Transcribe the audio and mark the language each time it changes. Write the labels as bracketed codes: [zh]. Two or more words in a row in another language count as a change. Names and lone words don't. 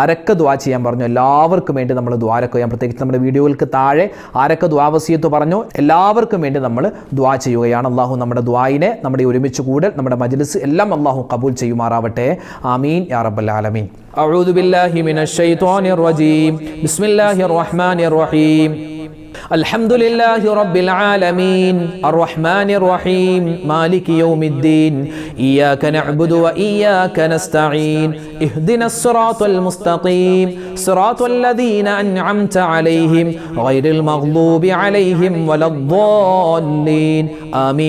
[ml] ആരൊക്കെ ദുആ ചെയ്യാൻ പറഞ്ഞു എല്ലാവർക്കും വേണ്ടി നമ്മൾ ദുആരൊക്കെ ചെയ്യാം. പ്രത്യേകിച്ച് നമ്മുടെ വീഡിയോകൾക്ക് താഴെ ആരൊക്കെ ദുആ വസിയത്ത് പറഞ്ഞു എല്ലാവർക്കും വേണ്ടി നമ്മൾ ദുആ ചെയ്യുകയാണ്. അള്ളാഹു നമ്മുടെ ദുആയിനെ, നമ്മുടെ ഒരുമിച്ച് കൂടൽ, നമ്മുടെ മജ്ലിസ് എല്ലാം അള്ളാഹു കബൂൽ ചെയ്യുമാറാവട്ടെ. [ar] آمين يا رب العالمين. أعوذ بالله من الشيطان الرجيم. بسم الله الرحمن الرحيم. الحمد لله رب العالمين الرحمن الرحيم مالك يوم الدين إياك نعبد وإياك نستعين اهدنا الصراط المستقيم صراط الذين أنعمت عليهم غير المغضوب عليهم ولا الضالين آمين.